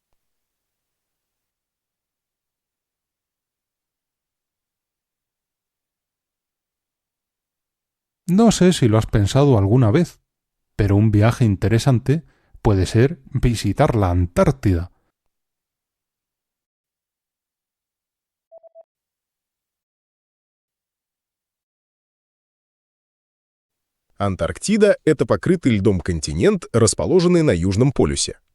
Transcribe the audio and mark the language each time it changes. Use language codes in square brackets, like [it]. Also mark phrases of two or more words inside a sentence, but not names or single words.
[es] No sé si lo has pensado alguna vez, pero un viaje interesante puede ser visitar la Antártida. [ru] Антарктида – это покрытый льдом континент, расположенный на Южном полюсе.